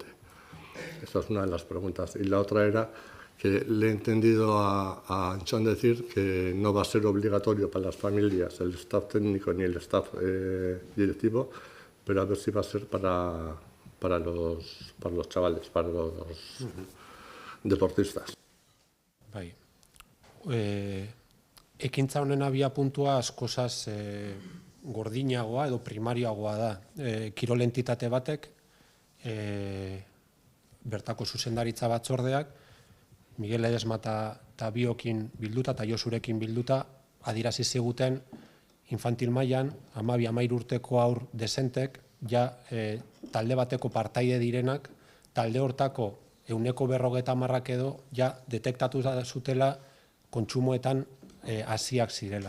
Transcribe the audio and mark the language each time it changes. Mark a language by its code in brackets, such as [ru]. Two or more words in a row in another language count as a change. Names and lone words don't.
[es] Esta es una de las preguntas. Y la otra era que le he entendido a Anchón decir que no va a ser obligatorio para las familias, el staff técnico ni el staff directivo, pero a ver si va a ser para los chavales, para los deportistas. [eu] Bai. Ekintza honen abiapuntua askozaz gordinagoa edo primariagoa da. Kirol entitate batek, bertako zuzendaritza batzordeak, Miguel Ledesma eta biokin bilduta eta Josurekin bilduta adierazi ziguten infantil mailan 12-13 urteko haur desentek talde bateko partaide direnak, talde hortako 150 edo detektatu zutela kontsumoetan hasiak zirela.